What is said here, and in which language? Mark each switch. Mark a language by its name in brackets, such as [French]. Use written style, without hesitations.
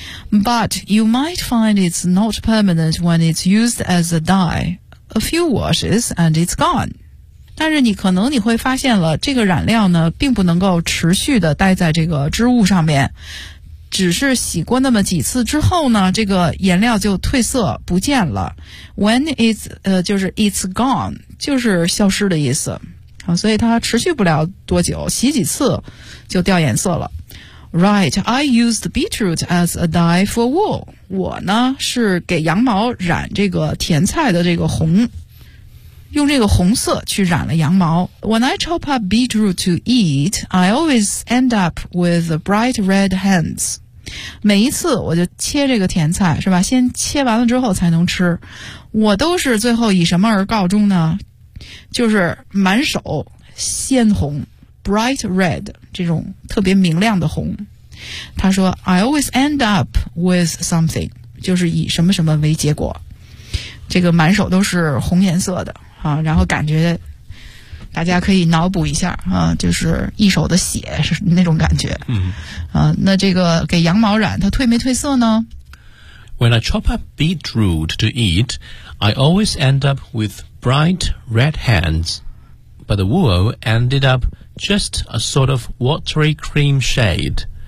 [English] But you might find it's not permanent when it's used as a dye. A few washes and it's gone. [Chinese] 但是你可能你会发现了，这个染料呢并不能够持续的待在这个织物上面，只是洗过那么几次之后呢，这个颜料就褪色不见了。 When it's, 就是 [English] it's gone, [Chinese] 就是消失的意思。啊，所以它持续不了多久，洗几次就掉颜色了。 [English] Right, I used beetroot as a dye for wool. [Chinese] 我呢，是给羊毛染这个甜菜的这个红，用这个红色去染了羊毛。 [English] When I chop up beetroot to eat, I always end up with bright red hands. [Chinese] 每一次我就切这个甜菜，是吧？先切完了之后才能吃。我都是最后以什么而告终呢？就是满手鲜红 ,bright red, 这种特别明亮的红。他说 , [English] I always end up with something, [Chinese] 就是以什么什么为结果。这个满手都是红颜色的。啊，然后感觉大家可以脑补一下啊，就是一手的血是那种感觉。那这个给羊毛染，它褪没褪色呢 [English] ？When I chop up beetroot to eat, I always end up with bright red hands, but the wool ended up just a sort of watery cream shade.